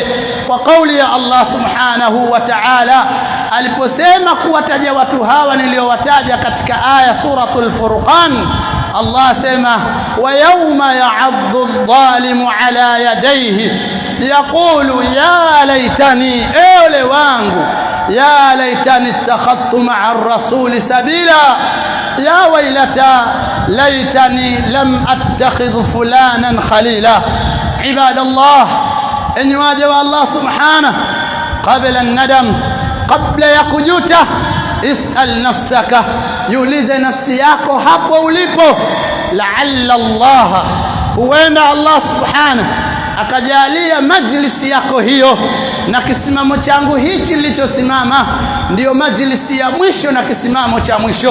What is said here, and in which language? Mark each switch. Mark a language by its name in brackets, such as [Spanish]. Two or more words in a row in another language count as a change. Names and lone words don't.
[Swahili] Kwa kauli ya Allah [Arabic] سبحانه وتعالى [Swahili] aliposema kuwataja watu hawa niliowataja katika aya suratul Furqan, Allah asema [Arabic] ويوم يعض الظالم على يديه يقول يا ليتني, [Swahili] ole wangu, [Arabic] يا ليتني اتخذت مع الرسول سبيلا يا ويلتا ليتني لم أتخذ فلانا خليلا. [Swahili] Ibadallah, enyi waja wa Allah subhanahu, [Arabic] قبل الندم, [Swahili] kabla ya kujuta, [Arabic] اسأل نفسك, [Swahili] yuulize nafsi yako hapo ulipo, [Arabic] لعل الله, [Swahili] huenda Allah subhanahu akajalia majlisi yako hiyo na kisimamo changu hichi nilichosimama ndio majlisi ya mwisho na kisimamo cha mwisho.